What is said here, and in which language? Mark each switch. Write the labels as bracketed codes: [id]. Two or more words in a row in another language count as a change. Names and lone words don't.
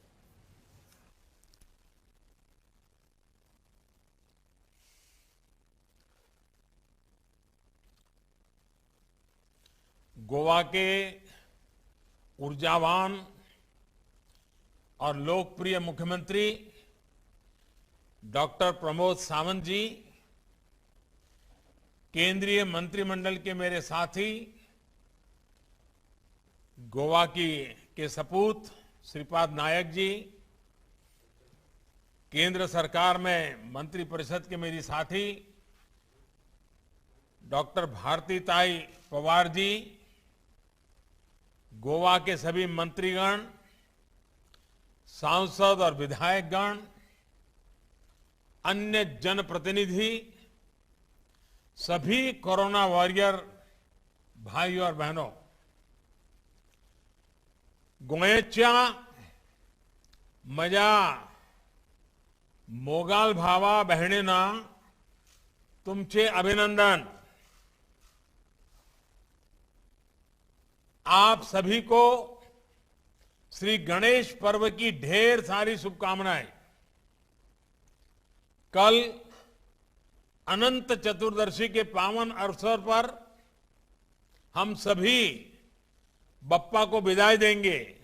[hi] गोवा के ऊर्जावान और लोकप्रिय मुख्यमंत्री डॉक्टर प्रमोद सावंत जी, केंद्रीय मंत्रिमंडल के मेरे साथी, गोवा के सपूत श्रीपाद नायक जी, केंद्र सरकार में मंत्रिपरिषद के मेरी साथी डॉक्टर भारतीताई पवार जी, गोवा के सभी मंत्रीगण, सांसद और विधायकगण, अन्य जनप्रतिनिधि, सभी कोरोना वॉरियर भाई और बहनों, [kok] गोयच्या मजा मोगाल भावा बहणेना तुमचे अभिनंदन। [hi] आप सभी को श्री गणेश पर्व की ढेर सारी शुभकामनाएं। कल अनंत चतुर्दशी के पावन अवसर पर हम सभी बप्पा को विदाई देंगे।